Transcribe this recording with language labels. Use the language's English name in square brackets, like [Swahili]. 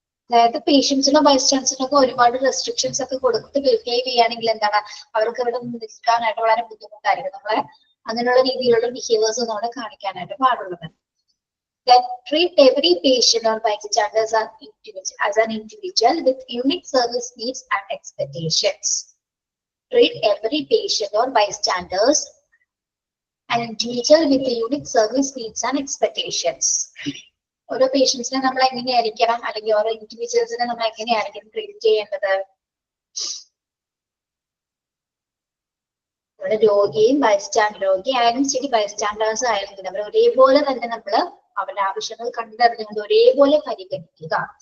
[Malayalam] അതായത് പേഷ്യൻസിനോ ബൈസ്റ്റാൻഡേഴ്സിനൊക്കെ ഒരുപാട് റെസ്ട്രിക്ഷൻസ് ഒക്കെ കൊടുത്ത് ബിഹേവ് ചെയ്യുകയാണെങ്കിൽ എന്താണ് അവർക്ക് ഇവിടെ നിൽക്കാനായിട്ട് വളരെ ബുദ്ധിമുട്ടായിരിക്കും. നമ്മളെ അങ്ങനെയുള്ള രീതിയിലുള്ള ബിഹേവിയേഴ്സ് ഒന്നും അവിടെ കാണിക്കാനായിട്ട് പാടുള്ളത്. [English] Then treat every patient or bystanders as an individual with unique service needs and expectations. Treat every patient or bystanders an individual with unique service needs and expectations. [Malayalam] ഓരോ പേഷ്യൻസിനെ നമ്മൾ എങ്ങനെയായിരിക്കണം, അല്ലെങ്കിൽ ഓരോ ഇൻഡിവിജ്വൽസിനെ നമ്മൾ എങ്ങനെയായിരിക്കും ട്രീറ്റ് ചെയ്യേണ്ടത്? നമ്മുടെ രോഗി ആയാലും ശരി ബൈസ്റ്റാൻഡേഴ്സ് ആയാലും അവർ ഒരേപോലെ തന്നെ നമ്മൾ അവരുടെ ആവശ്യങ്ങൾ കണ്ടറിഞ്ഞുകൊണ്ട് ഒരേപോലെ പരിഗണിക്കുക.